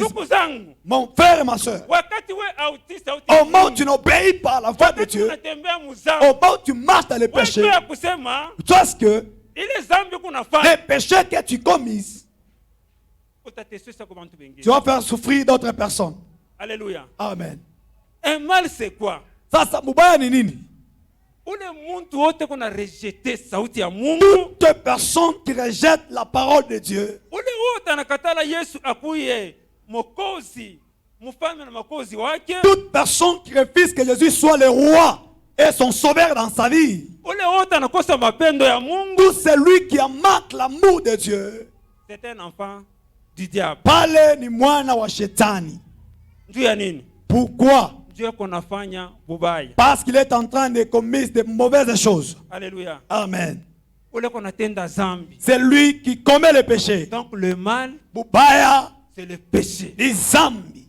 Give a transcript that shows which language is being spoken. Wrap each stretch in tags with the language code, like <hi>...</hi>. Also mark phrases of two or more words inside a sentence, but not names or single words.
<fr>Mon frère et ma soeur, au moment où tu n'obéis pas à la voix de Dieu, au moment où tu marches dans les péchés, tu sais que les péchés que tu commis, tu vas faire souffrir d'autres personnes. Alléluia. Amen. Un mal, c'est quoi?</fr> <sw>Sasa mubaya ni nini?</sw> <fr>Toute personne qui rejette la parole de Dieu, toute personne qui refuse que Jésus soit le roi et son sauveur dans sa vie, tout celui qui manque l'amour de Dieu, c'est un enfant du diable.</fr> <sw>Pale ni mwana wa shetani.</sw> <fr>Pourquoi? Parce qu'il est en train de commettre de mauvaises choses. Alléluia. Amen. C'est lui qui commet le péché. Donc le mal,</fr> <sw>Bubaya,</sw> <fr>c'est le péché. Les zambi.</fr>